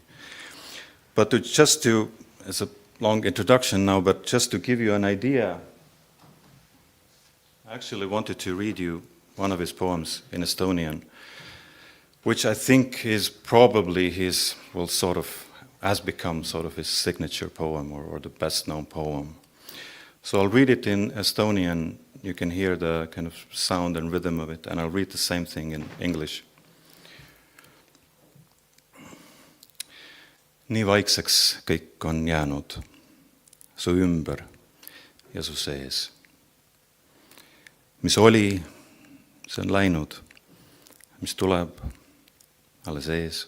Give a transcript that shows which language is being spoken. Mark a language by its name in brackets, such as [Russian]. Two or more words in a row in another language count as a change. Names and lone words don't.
[English] But it's a long introduction now, but just to give you an idea, I actually wanted to read you one of his poems in Estonian, which I think is probably has become sort of his signature poem or the best known poem. So I'll read it in Estonian. You can hear the kind of sound and rhythm of it, and I'll read the same thing in English. [Estonian] Nii vaikseks kõik on jäänud, su ümber ja su sees. Mis oli, see on läinud, mis tuleb, alles ees.